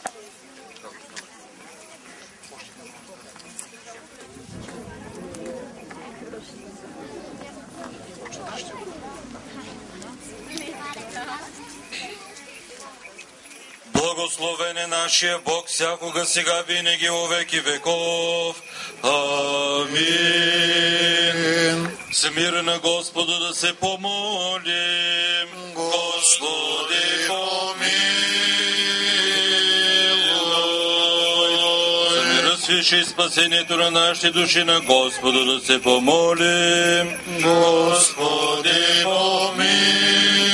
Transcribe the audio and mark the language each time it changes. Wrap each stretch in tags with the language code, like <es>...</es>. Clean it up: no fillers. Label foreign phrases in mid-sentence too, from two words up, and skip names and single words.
<bg>Благословен е нашия Бог всякога, сега, винаги,</bg> <cu>во веки веков.</cu> <bg>Амин. С мира на Господа да се помолим. Господи, помилуй. За мира свише и спасението на нашите души, на Господа да се помолим. Господи, помилуй.</bg>